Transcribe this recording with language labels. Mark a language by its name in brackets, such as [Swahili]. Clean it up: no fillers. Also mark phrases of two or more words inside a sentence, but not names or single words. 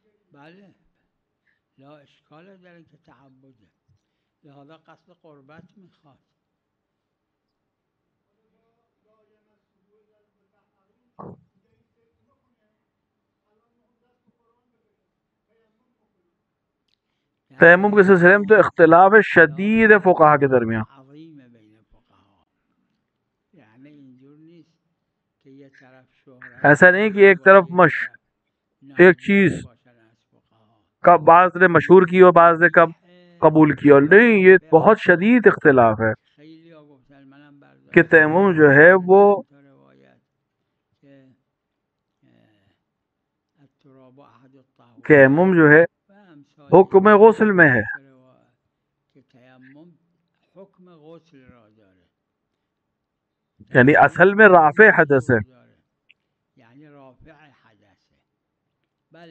[Persian] بله لا اشکال داره که تعبده لہذا قصد قربت میخواد [Urdu] تیمم کے سلسلے میں تو اختلاف شدید ہے فقہا کے درمیان. [Persian] عظیم بین فقها یعنی اینجور نیست که یه طرف شهرت [Urdu] ایسا نہیں کہ ایک طرف ایک چیز [Persian] باشن از فقها [Urdu] کا بعض نے مشہور کی اور بعض نے کب قبول کیا، نہیں، یہ بہت شدید اختلاف ہے [Persian] خیلی ها گفتن منم برداشت [Urdu] کہ تیمم جو ہے وہ [Persian] تا روایت که [Arabic] التراب احد الطهور [Urdu] تیمم جو ہے [Persian] و امثال [Urdu] حکم غسل میں ہے, [Persian] که تیمم حکم غسل را داره [Urdu] یعنی اصل میں رافع حدث ہے. [Persian] یعنی رافع حدثه بله